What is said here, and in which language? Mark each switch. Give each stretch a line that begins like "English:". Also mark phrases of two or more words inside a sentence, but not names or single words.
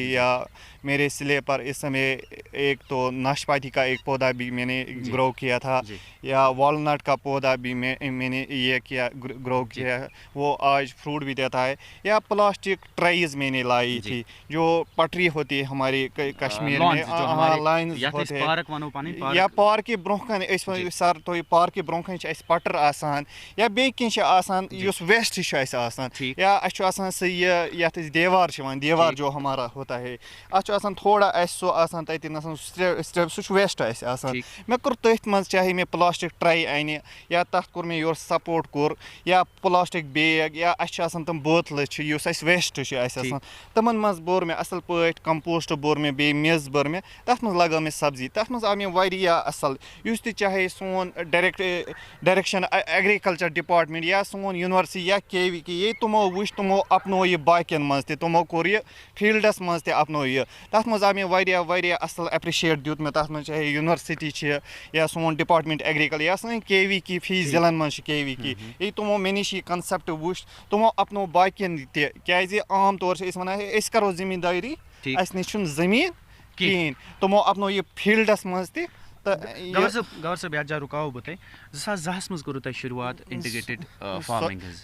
Urdu: یا میرے سلیب پر اس سمے ایک تو ناشپاتی کا ایک پودا بھی میں نے گرو کیا تھا, یا والنٹ کا پودا بھی میں نے یہ کیا گرو کیا, وہ آج فروٹ بھی دیتا ہے. یا پلاسٹک ٹرائز میں نے لائی تھی جو پٹری ہوتی ہے ہماری کشمیر میں, لائنز ہوتے ہیں,
Kashmiri: یا پارک برونٛہہ سر تو پارک برونٛہہ کَنہِ چھِ اَسہِ پٹر آسان یا بیٚیہِ کینٛہہ چھِ آسان یُس ویسٹ چھُ اَسہِ آسان, یا اَسہِ چھُ آسان سُہ یہِ یَتھ أسۍ دیوار چھِ وَنان,
Urdu: دیوار جو ہمارا ہوتا ہے,
Kashmiri: اَتھ چھُ آسان تھوڑا اَسہِ سُہ آسان تَتٮ۪ن آسان سٹیپ, سُہ چھُ ویسٹ اَسہِ آسان. مےٚ کوٚر تٔتھۍ منٛز چاہے مےٚ
English: plastic tray
Kashmiri: اَنہِ یا تَتھ کوٚر مےٚ یورٕ سپوٹ کوٚر, یا
English: plastic bag,
Kashmiri: یا اَسہِ چھِ آسان تِم بٲتلہٕ چھِ یُس اَسہِ ویسٹ چھُ اَسہِ آسان, تِمن منٛز بوٚر مےٚ اَصٕل پٲٹھۍ کمپوسٹ بوٚر مےٚ, بیٚیہِ میٚژ بٔر مےٚ, تَتھ منٛز لگٲو مےٚ سبزی. تَتھ منٛز آو مےٚ واریاہ اَصٕل. یُس تہِ چاہے سون
English: direction agriculture department
Kashmiri: یا سون یونیورسٹی یا کے وی کے, ییٚتہِ تِمو وٕچھ تِمو اپنو یہِ باقین منٛز تہِ, تِمو کوٚر یہِ فیٖلڈس منٛز تہِ اپنو یہِ. تَتھ منٛز آو مےٚ واریاہ اَصٕل ایپرِشیٹ دیُت مےٚ تَتھ منٛز, چاہے یونیورسٹی چھِ یا سون
English: department agriculture
Kashmiri: یا سٲنۍ کے وی کی فی ضلعن منٛز چھِ کے وی کی, ییٚلہِ تِمو مےٚ نِش یہِ کنسیپٹ وٕچھ تِمو اپنو باقین تہِ. کیازِ عام طور چھِ أسۍ وَنان أسۍ کرو زٔمیٖندٲری, اَسہِ نِش چھُنہٕ زٔمیٖن کِہیٖنۍ. تِمو اپنو یہِ فیٖلڈس منٛز تہِ. گوہر صٲب یتھ جایہِ رُکاوو بہٕ تۄہہِ. 2010 منٛز کوٚروٕ تۄہہِ شروٗعات
English: integrated farming
Kashmiri: ہٕنٛز؟